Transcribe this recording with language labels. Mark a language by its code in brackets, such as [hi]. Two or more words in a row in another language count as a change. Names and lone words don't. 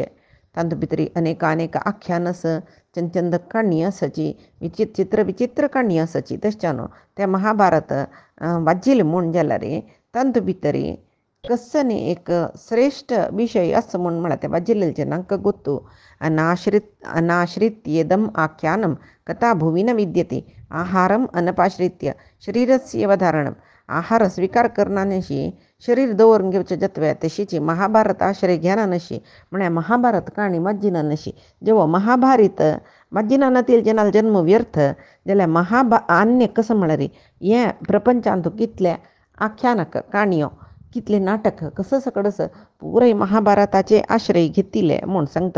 [kok] तातूंत भितर अनेक आख्यान चंद काणी आसाची चित्र विचित्र काणी आसाची. तशें ते महाभारत वाचिल्लें म्हूण जाल्यार तातूंत भितर कसनी एक श्रेष्ठ विषय आसा म्हूण म्हळ्यार ते वाचिल्ले जनांक गोत्तू. [sa] अनाश्रित्येदम आख्यानम कथा भुवि न विद्यते आहारम अनपाश्रित्य शरीरस्य अवधारणम. [kok] आहार स्वीकार करना नशी शरीर दवरून घेवचें जातवे तशीची महाभारत आश्रय घेना नशी म्हळ्यार महाभारत काणी वाचिना नशी. जेवो महाभारत वाचिना नातील जनाल जन्म व्यर्थ जाल्यार अन्य कसं म्हळ्यार हें प्रपंचांत कितले आख्यानक काणयो कितले नाटक कसं सकडस पुराय महाभारताचे आश्रय घेतिले म्हूण सांगता.